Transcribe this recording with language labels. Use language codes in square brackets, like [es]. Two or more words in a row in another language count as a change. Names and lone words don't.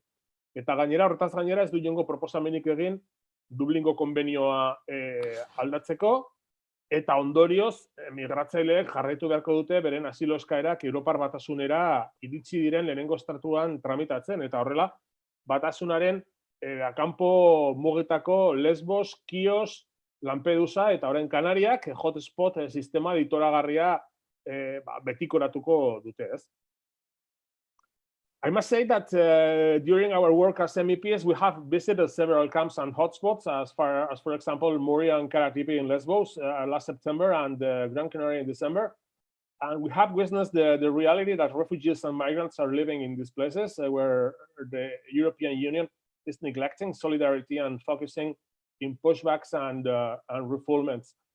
[eu] Eta gainera, horretaz gainera, ez du inongo proposamenik egin Dublingo konbenioa aldatzeko, eta ondorioz, migratzaileek jarraitu beharko dute beren asilo eskaerak Europar Batasunera iritsi diren lehenengo estatuan tramitatzen, eta horrela, Batasunaren kanpo mugitako Lesbos, Kios, Lampedusa eta orain Kanariak hotspot sistema ditoragarria betikoratuko dute, ez? [en] I must say that during our work as MEPs, we have visited several camps and hotspots, as for example, Moria and Karatepe in Lesbos last September and Gran Canaria in December. And we have witnessed the reality that refugees and migrants are living in these places where the European Union is neglecting solidarity and focusing in pushbacks and refoulements.